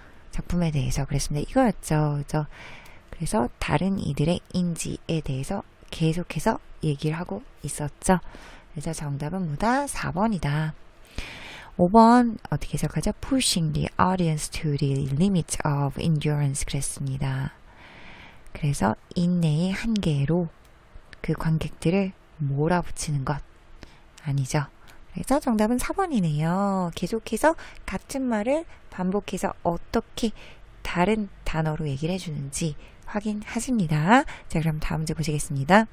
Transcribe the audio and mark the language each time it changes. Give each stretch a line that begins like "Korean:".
Korean: 작품에 대해서 그랬습니다. 이거였죠. 그죠? 그래서 다른 이들의 인지에 대해서 계속해서 얘기를 하고 있었죠. 그래서 정답은 뭐다? 4번이다. 5번 어떻게 해석하죠?
English: Pushing the audience to the limit of endurance
Korean: 그랬습니다. 그래서 인내의 한계로 그 관객들을 몰아붙이는 것 아니죠. 그래서 정답은 4번이네요. 계속해서 같은 말을 반복해서 어떻게 다른 단어로 얘기를 해주는지 확인하십니다. 자, 그럼 다음 문제 보시겠습니다.